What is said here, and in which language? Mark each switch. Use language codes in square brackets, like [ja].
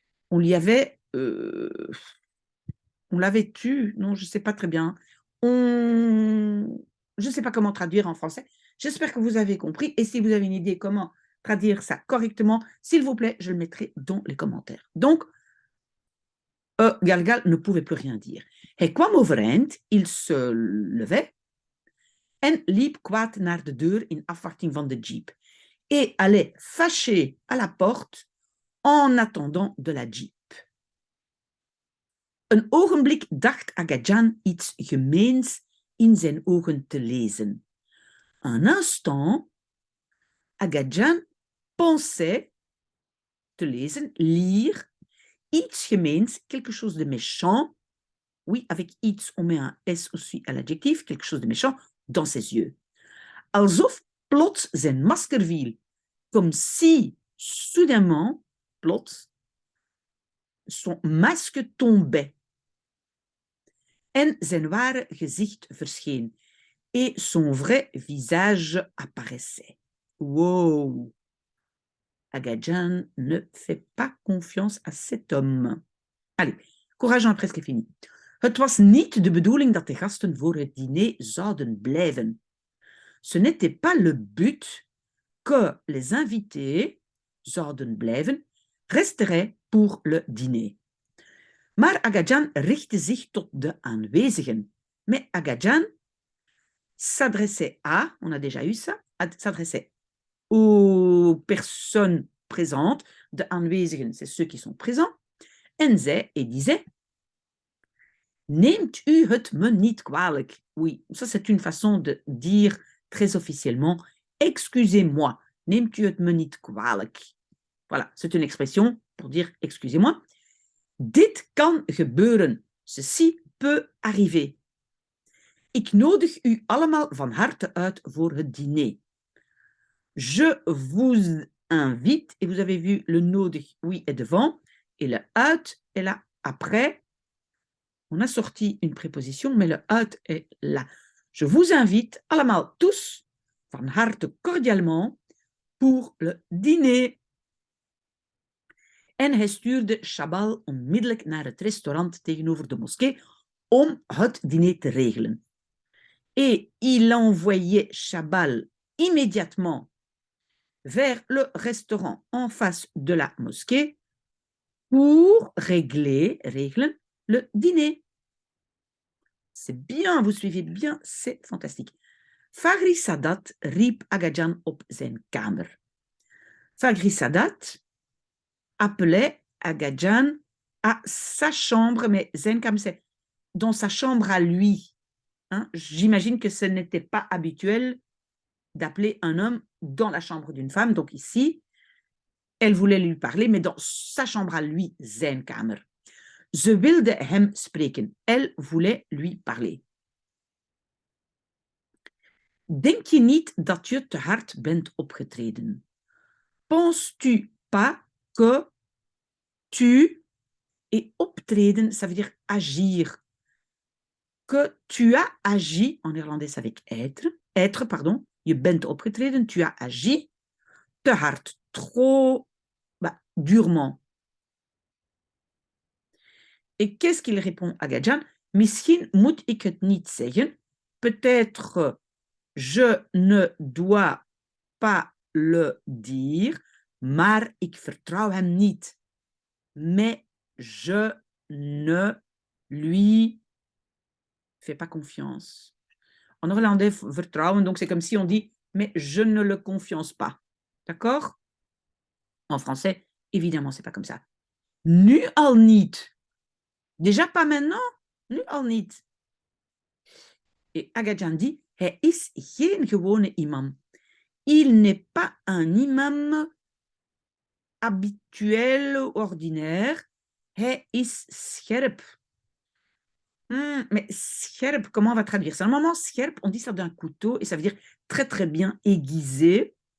[fr] On lui avait, on l'avait tué, non, je ne sais pas très bien. Je ne sais pas comment traduire en français. J'espère que vous avez compris. Et si vous avez une idée comment traduire ça correctement, s'il vous plaît, je le mettrai dans les commentaires. Donc, Galgal ne pouvait plus rien dire. [nl] Hij kwam overeind, [fr] il se levait [nl] en liep kwaad naar de deur in afwachting van de jeep. [fr] Et allait fâché à la porte en attendant de la jeep. [nl] Een ogenblik dacht Agajan iets gemeens in zijn ogen te lezen. [fr] Un instant, Agajan pensait [nl] te lezen, [fr] lire, [nl] iets gemeens, [fr] quelque chose de méchant. Oui, avec iets, on met un S aussi à l'adjectif, quelque chose de méchant, dans ses yeux. [nl] Alsof plots zijn masker viel, [fr] comme si, soudainement, plots, son masque tombait. [nl] En zijn ware gezicht verscheen. [fr] Et son vrai visage apparaissait. Wow! Agajan ne fait pas confiance à cet homme. Allez, courage, presque fini. [nl] Het was niet de bedoeling dat de gasten voor het diner zouden blijven. [fr] Ce n'était pas le but que les invités [nl] zouden blijven, [fr] resteraient pour le dîner. [nl] Maar Agajan richtte zich tot de aanwezigen. [fr] Mais Agajan s'adressait à, on a déjà eu ça, s'adressait aux personnes présentes, [nl] de aanwezigen, [fr] c'est ceux qui sont présents, [nl] en zei [fr] et disait, [nl] neemt u het me niet kwalijk. [fr] Oui, ça c'est une façon de dire très officiellement, excusez-moi, [nl] neemt u het me niet kwalijk. [fr] Voilà, c'est une expression pour dire excusez-moi. [nl] Dit kan gebeuren, [fr] ceci peut arriver. [nl] Ik nodig u allemaal van harte uit voor het dîner. [fr] Je vous invite, et vous avez vu le nodig, oui, est devant, et le uit est là après. On a sorti une préposition, mais le uit est là. Je vous invite allemaal tous, [nl] van harte [fr] cordialement, pour le dîner. [nl] En hij stuurde Chabal onmiddellijk naar het restaurant tegenover de moskee om het diner te regelen. [fr] Et il envoyait Chabal immédiatement vers le restaurant en face de la mosquée pour réglen le dîner. C'est bien, vous suivez bien, c'est fantastique. [nl] Fagri Sadat riep Agajan op zijn kamer. [fr] Fagri Sadat appelait Agajan à sa chambre, mais [nl] zijn kamer, [fr] c'est dans sa chambre à lui. Hein? J'imagine que ce n'était pas habituel d'appeler un homme dans la chambre d'une femme. Donc ici, elle voulait lui parler, mais dans sa chambre à lui, [nl] zijn kamer. Ze wilde hem spreken. [fr] Elle voulait lui parler. [nl] Denk je niet dat je te hard bent opgetreden? [fr] Penses-tu pas que tu... Et optreden, ça veut dire agir. Que tu as agi, en néerlandais avec être, pardon, [nl] je bent opgetreden, [fr] tu as agi, [nl] te hard, [fr] trop, durement. Et qu'est-ce qu'il répond à Gadjan? [nl] Misschien moet ik het niet zeggen. [fr] Peut-être je ne dois pas le dire, [nl] maar ik vertrouw hem niet. [fr] Mais je ne lui fais pas confiance. En néerlandais, vertrouwen, donc c'est comme si on dit mais je ne le confiance pas. D'accord? En français, évidemment, c'est pas comme ça. [nl] Nu al niet. [fr] Déjà pas maintenant, [nl] nu al niet. [fr] Et Agajan dit, [nl] hij is geen gewone imam. [fr] Il n'est pas un imam habituel, ordinaire. [nl] Hij is scherp. [fr] Mais scherp, comment on va traduire ça? Normalement, scherp, on dit ça d'un couteau et ça veut dire très très bien aiguisé.